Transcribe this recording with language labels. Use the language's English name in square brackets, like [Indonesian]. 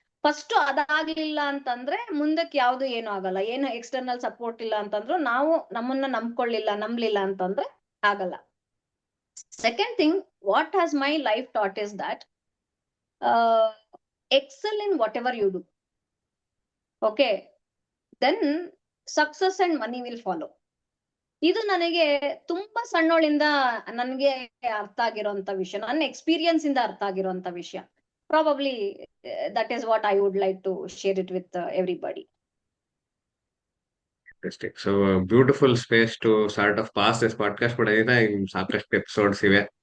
[Kannada] First ಅದಾಗ್ಲಿಲ್ಲ ಅಂತಂದ್ರೆ ಮುಂದಕ್ಕೆ ಯಾವ್ದು ಏನು ಆಗಲ್ಲ. ಏನು ಎಕ್ಸ್ಟರ್ನಲ್ ಸಪೋರ್ಟ್ ಇಲ್ಲ ಅಂತಂದ್ರು, ನಾವು ನಮ್ಮನ್ನ ನಂಬ್ಲಿಲ್ಲ ಅಂತಂದ್ರೆ ಆಗಲ್ಲ. [English] Second thing, what has my life taught is that excel in whatever you do. Okay, then success and money will follow. [Kannada] ಇದು ನನಗೆ ತುಂಬಾ ಸಣ್ಣೋಳಿಂದ ನನಗೆ ಅರ್ಥ ಆಗಿರೋಂತ ವಿಷಯ, ನನ್ನ ಎಕ್ಸ್ಪೀರಿಯನ್ಸ್ ಇಂದ ಅರ್ಥ ಆಗಿರೋಂತ ವಿಷಯ. [English] Probably that is what I would like to share it with everybody. So beautiful space to sort of pass this podcast. [Kannada] ಕೂಡ ಸಾಕಷ್ಟು ಎಪಿಸೋಡ್ಸ್ ಇವೆ.